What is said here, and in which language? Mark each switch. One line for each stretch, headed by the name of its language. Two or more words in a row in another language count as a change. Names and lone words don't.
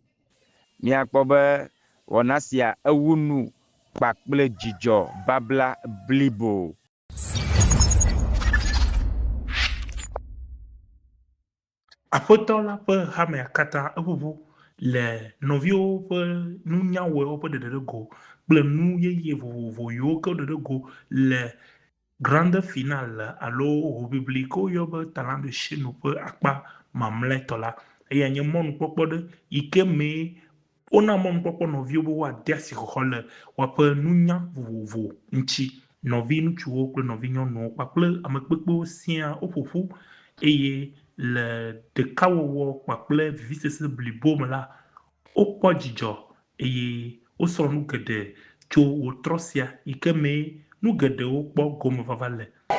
Ewe: Míakpɔ be wɔna sia ewu nu kpakple dzidzɔ babla blibo. Aƒetɔ la ƒe hamea katã eʋuʋu le nɔviwo ƒe nunyawɔwo ƒe ɖeɖe go kple nu yeye vovovo yiwo ke ɖeɖe go le
French: grande finale
Ewe: alo hoʋiʋli ke woyɔ be
French: talent de chez nous
Ewe: ƒe akpa mamlɛtɔ la eya nye mɔnukpɔkpɔ ɖe yi ke mee wona mɔnukpɔkpɔ nɔviwo be woade asi xɔxɔ le woaƒe nunya vovovo ŋuti. Nɔvi ŋutsuwo kple nɔvi nyɔnuwo kpakple ame kpekpewo siaa woƒoƒu eye le ɖekawɔwɔ kpakple vivisese blibo me la, wokpɔ dzidzɔ eye wosrɔ̃ nu geɖe tso wotrɔ sia yi ke mee nu geɖewo kpɔ gome vava le.